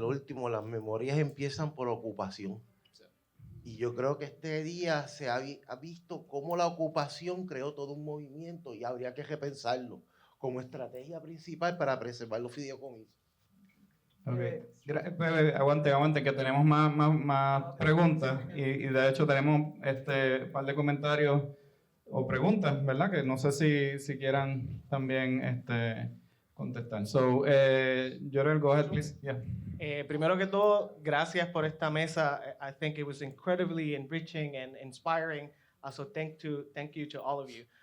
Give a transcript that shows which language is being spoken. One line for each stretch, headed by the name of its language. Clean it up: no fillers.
Spanish: Lo último, las memorias empiezan por ocupación. Y yo creo que este día se ha visto cómo la ocupación creó todo un movimiento, y habría que repensarlo como estrategia principal para preservar los fideicomisos. Okay. Aguante, que tenemos más preguntas, y de hecho tenemos un par de comentarios o preguntas, ¿verdad? Que no sé si quieran también contestar.
English: So, Jorel, go ahead, please. Yeah.
Spanish: Primero que todo, gracias por esta mesa.
English: I think it was incredibly enriching and inspiring. So thank you to all of you.